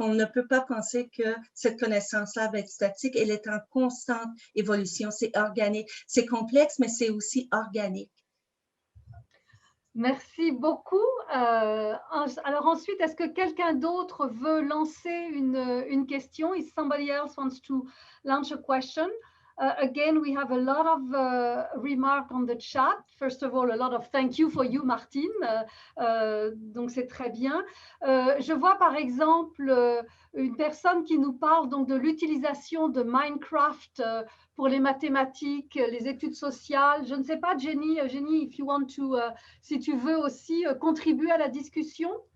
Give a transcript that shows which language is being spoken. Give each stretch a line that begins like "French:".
French: On ne peut pas penser que cette connaissance-là va être statique. Elle est en constante évolution. C'est organique. C'est complexe, mais c'est aussi organique. Merci beaucoup. Alors ensuite, est-ce que quelqu'un d'autre veut lancer une question?
English: If somebody else wants to launch a question. Again, we have a lot of remarks on the chat. First of all, a lot of thank you for you, Martine.
French: Donc, c'est très bien. Je vois par exemple une personne qui nous parle donc de l'utilisation de Minecraft pour les mathématiques, les études sociales. Je ne sais pas, Jenny,
English: if you want to,
French: si tu veux aussi contribuer à la discussion.